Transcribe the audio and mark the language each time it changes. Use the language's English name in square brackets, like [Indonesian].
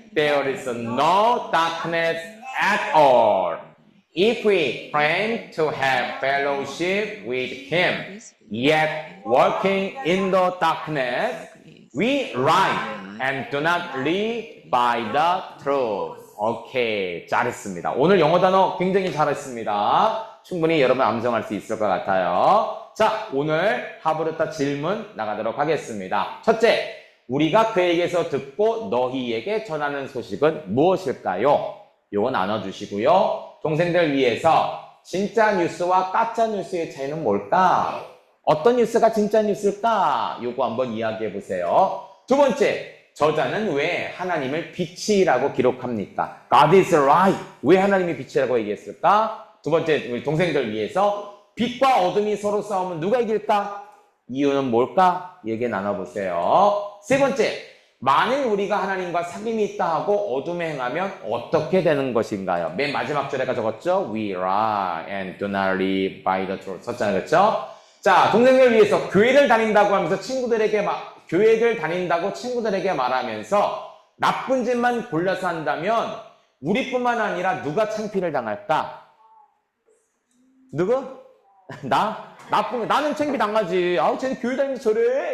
[English] there is no darkness at all. If we claim to have fellowship with him, yet walking in the darkness, we lie and do not live by the truth. [Korean] 오케이, 잘했습니다. 오늘 영어 단어 굉장히 잘했습니다. 충분히 여러분 암송할 수 있을 것 같아요. 자, 오늘 하브르타 질문 나가도록 하겠습니다. 첫째, 우리가 그에게서 듣고 너희에게 전하는 소식은 무엇일까요? 요거 나눠주시고요. 동생들 위해서 진짜 뉴스와 가짜 뉴스의 차이는 뭘까? 어떤 뉴스가 진짜 뉴스일까? 요거 한번 이야기해 보세요. 두 번째, 저자는 왜 하나님을 빛이라고 기록합니까? [English] God is light. [Korean] 왜 하나님이 빛이라고 얘기했을까? 두 번째, 우리 동생들 위해서 빛과 어둠이 서로 싸우면 누가 이길까? 이유는 뭘까? 얘기 나눠보세요. 세 번째, 만일 우리가 하나님과 사귐이 있다 하고 어둠에 행하면 어떻게 되는 것인가요? 맨 마지막 절에가 적었죠? [English] We lie and do not live by the truth. [Korean] 썼잖아요. 그렇죠? 자, 동생들 위해서 교회를 다닌다고 하면서 교회를 다닌다고 친구들에게 말하면서 나쁜 짓만 골라서 한다면 우리뿐만 아니라 누가 창피를 당할까? 누구? 나는 창피 당하지. 아우, 쟤는 교회 다니면서 저래.